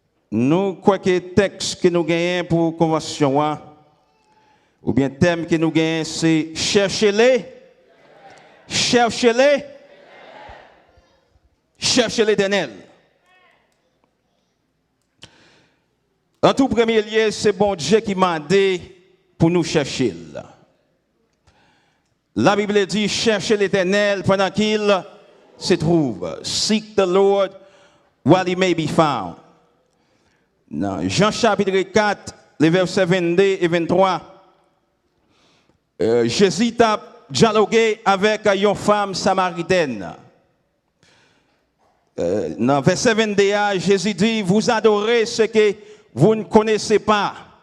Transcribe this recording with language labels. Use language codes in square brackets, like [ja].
[fr] Nous croyons que le texte que nous gagnons pour la convention, ou bien le thème que nous gagnons, c'est cherchez-les, cherchez-les, cherchez l'Éternel. En tout premier lieu, c'est bon Dieu qui m'a dit pour nous chercher. La Bible dit, cherchez l'Éternel pendant qu'il se trouve. [en] Seek the Lord while he may be found. [fr] Dans Jean chapitre 4, les versets 22 et 23, Jésus a dialogué avec une femme samaritaine. Dans verset 22, Jésus dit, vous adorez ce que vous ne connaissez pas.